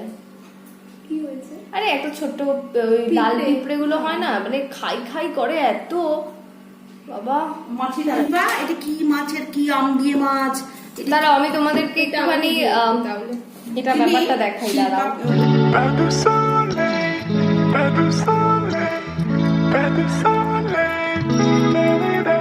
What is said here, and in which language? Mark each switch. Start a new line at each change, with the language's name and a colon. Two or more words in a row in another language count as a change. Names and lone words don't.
Bangla: কি হয়েছে? আরে একটা ছোট্ট ওই লাল পিঁপড়ে গুলো হয় না, মানে খাই খাই করে এত। বাবা মাছের বা এটা কি মাছের কি আম দিয়ে মাছ? দাঁড়াও আমি তোমাদেরকে একটুখানি এটা ব্যাপারটা দেখাই, দাঁড়াও।
French: Pas de soleil, pas de soleil, pas de soleil, la-la-la.